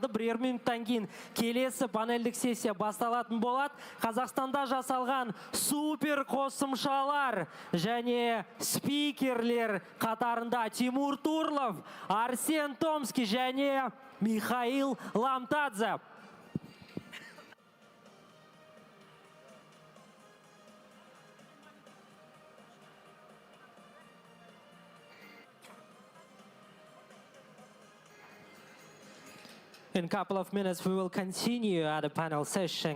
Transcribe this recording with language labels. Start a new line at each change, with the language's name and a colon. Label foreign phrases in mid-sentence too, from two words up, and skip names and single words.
Kazakh: Бірер минуттан кейін келесі панельдік сессия басталатын болады. Қазақстанда жасалған супер қосымшалар және спикерлер қатарында Тимур Турлов, Арсен Томский және Михаил Ламтадзе.
English: In a couple of minutes, we will continue at a panel session.